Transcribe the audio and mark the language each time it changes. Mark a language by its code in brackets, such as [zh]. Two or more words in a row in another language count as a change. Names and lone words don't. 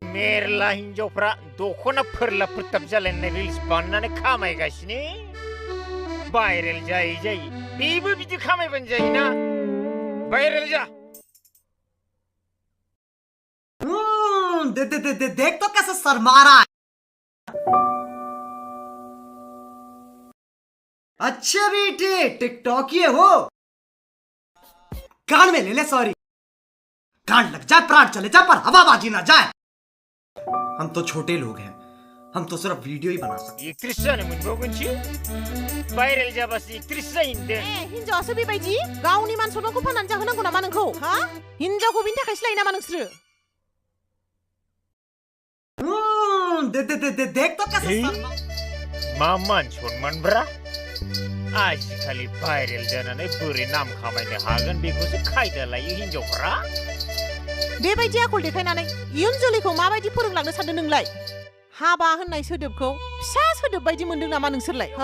[brx] मेरला हिन्जावफ्रा दख'ना फोरला फोरथाब जालायनाय रिल्स बानायनानै खामायगासिनो भाइरेल जायै जायै बेबो बिदि खामायबानो जायोना भाइरेल जा [hi] देख तो कैसे शर्मा रहा है। अच्छा बेटे टिकटॉकिए हो कान में ले ले सॉरी कान लग जाए प्राण चले जाए पर हवाबाजी ना जाए। हम तो छोटे लोग हैं हम तो सिर्फ वीडियो ही बना सकते। [brx] एक्ट्रेसआनो मोनबावगोनसो भाइरेल जाबासो एक्ट्रेस जाहैदों। हिन्जावासो बेबायदि गावनि मान सनमानखौ फाननानै जाहोनांगौ नामा नोंखौ हा हिन्जावखौ बिनि थाखायसो लायो नामा नोंसोरो [hi] देख तो कैसे शर्मा [brx] मा मान सनमानब्रा आजिखालि भाइरेल जानानै बोरै नाम खामायनो हागोन बेखौसो खायदा लायो हिन्जावफ्रा। बेबायदि आखल देखायनानै इयुन जोलैखौ माबायदि फोरोंलांनो सानदों नोंलाय हाबा होननाय सोदोबखौ फिसा सोदोब बायदि मोनदों नामा नोंसोरलाय हा